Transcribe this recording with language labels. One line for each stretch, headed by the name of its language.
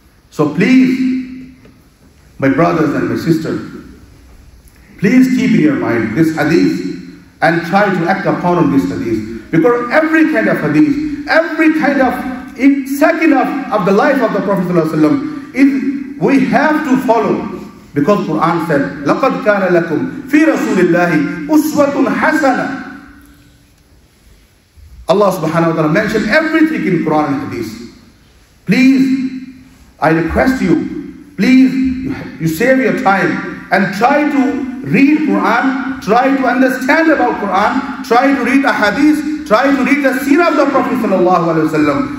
English: So please, my brothers and my sisters, please keep in your mind this hadith and try to act upon this hadith. Because every kind of hadith, every kind of second of the life of the Prophet ﷺ is we have to follow. Because Quran said,
Arabic: لَقَدْ كَانَ لَكُمْ فِي رَسُولِ اللَّهِ أُسْوَةٌ حَسَنَةٌ.
English: Allah subhanahu wa ta'ala mentioned everything in Quran and hadith. Please, I request you, please, you save your time and try to read Quran, try to understand about Quran, try to read a hadith, try to read the seerah of the Prophet sallallahu alaihi wasallam.